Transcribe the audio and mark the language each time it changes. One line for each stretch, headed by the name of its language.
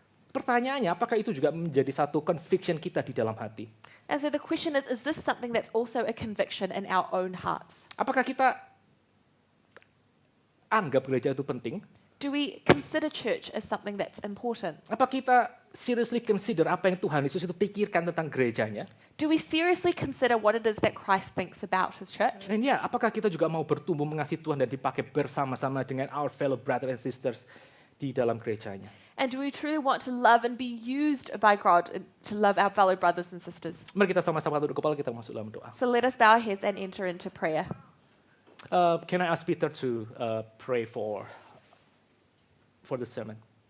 Indonesian: Pertanyaannya, apakah itu juga menjadi satu conviction kita di dalam hati?
English: And so the question is this something that's also a conviction in our own hearts?
Indonesian: Apakah kita anggap gereja itu penting?
English: Do we consider church as something that's important?
Indonesian: Apa kita
English: seriously consider
Indonesian: apa yang Tuhan Yesus itu pikirkan tentang gerejanya?
English: Do we seriously consider what it is that Christ thinks about his church?
Indonesian: Dan ya, apakah kita juga mau bertumbuh mengasihi Tuhan dan dipakai bersama-sama dengan
English: our fellow brothers and sisters
Indonesian: di dalam gerejanya?
English: And do we truly want to love and be used by God to love our fellow brothers and sisters?
Indonesian: Mari kita sama-sama tunduk kepala, kita masuk dalam doa.
English: So let us bow our heads and enter into prayer. Can I ask Peter to pray for the sermon?